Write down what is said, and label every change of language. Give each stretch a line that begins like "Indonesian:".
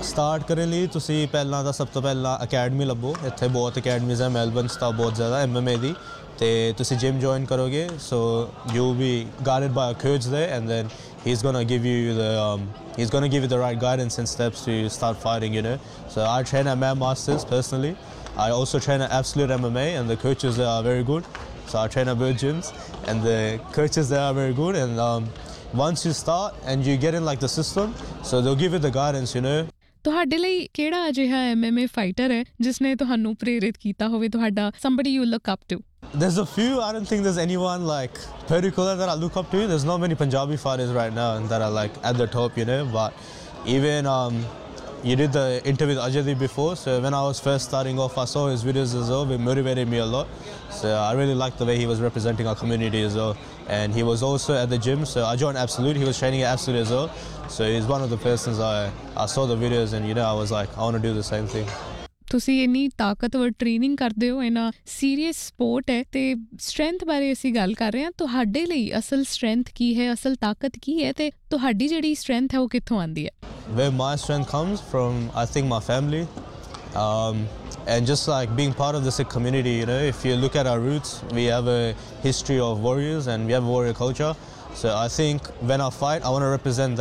Punjabi: Start ਕਰਨ ਲਈ ਤੁਸੀਂ ਪਹਿਲਾਂ ਤਾਂ ਸਭ ਤੋਂ ਪਹਿਲਾਂ ਅਕੈਡਮੀ ਲੱਭੋ, ਇੱਥੇ ਬਹੁਤ ਅਕੈਡਮੀਜ਼ ਆ ਮੈਲਬਰਨ 'ਚ ਤਾਂ ਬਹੁਤ ਜ਼ਿਆਦਾ MMA ਦੀ, ਤੇ ਤੁਸੀਂ ਜਿਮ ਜੁਆਇਨ ਕਰੋਗੇ,
English: So you ਵੀ guided by a coach ਦੇ, and then he is gonna give you the right guidance and steps to start fighting, you know. So I train at MMA Masters personally, I also train at Absolute MMA and the coaches there are very good. So I train at both gyms and the coaches there are very good, and once you start and you get in like the system, so they'll give you the guidance, you know.
Punjabi: ਤੁਹਾਡੇ ਲਈ ਕਿਹੜਾ ਅਜਿਹਾ MMA fighter ਹੈ ਜਿਸਨੇ ਤੁਹਾਨੂੰ ਪ੍ਰੇਰਿਤ ਕੀਤਾ ਹੋਵੇ, ਤੁਹਾਡਾ
English: somebody you look up to? There's a few. I don't think there's anyone like particular that I look up to. There's not many Punjabi fighters right now that are like at the top, you know, but even you did the interview with Ajay before, so when I was first starting off, I saw his videos as well, it motivated me a lot. So I really liked the way he was representing our community as well. And he was also at the gym, so I joined Absolute, he was training at Absolute as well. So he's one of the persons I saw the videos and, you know, I was like, I want to do the same thing.
Punjabi: ਤੁਸੀਂ ਇੰਨੀ ਤਾਕਤਵਰ training ਕਰਦੇ ਹੋ, ਇੰਨਾ serious support ਹੈ, ਅਤੇ strength ਬਾਰੇ ਅਸੀਂ ਗੱਲ ਕਰ ਰਹੇ ਹਾਂ, ਤੁਹਾਡੇ ਲਈ ਅਸਲ ਸਟਰੈਂਥ ਕੀ ਹੈ, ਅਸਲ ਤਾਕਤ ਕੀ ਹੈ, ਅਤੇ ਤੁਹਾਡੀ ਜਿਹੜੀ ਸਟਰੈਂਥ ਹੈ ਉਹ ਕਿੱਥੋਂ ਆਉਂਦੀ ਹੈ?
English: Where my strength comes from, I think my family, and just like being part of the Sikh community, you know, if you look at our roots, we have a history of warriors and we have a warrior culture. So I think when I fight, I want to represent that.